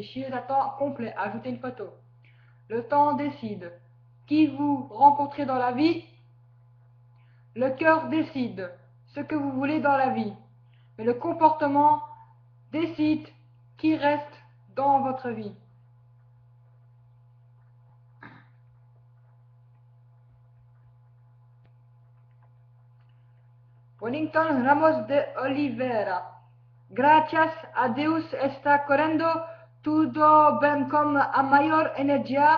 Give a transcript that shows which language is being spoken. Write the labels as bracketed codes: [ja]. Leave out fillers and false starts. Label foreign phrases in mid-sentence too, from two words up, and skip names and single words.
[fr] Chieuse à temps complet. Ajouter une photo. Le temps décide. Qui vous rencontrez dans la vie, le cœur décide ce que vous voulez dans la vie. Mais le comportement décide qui reste dans votre vie. Wellington Ramos de Oliveira. [pt] Gracias a Deus está correndo tudo bem com a maior energia.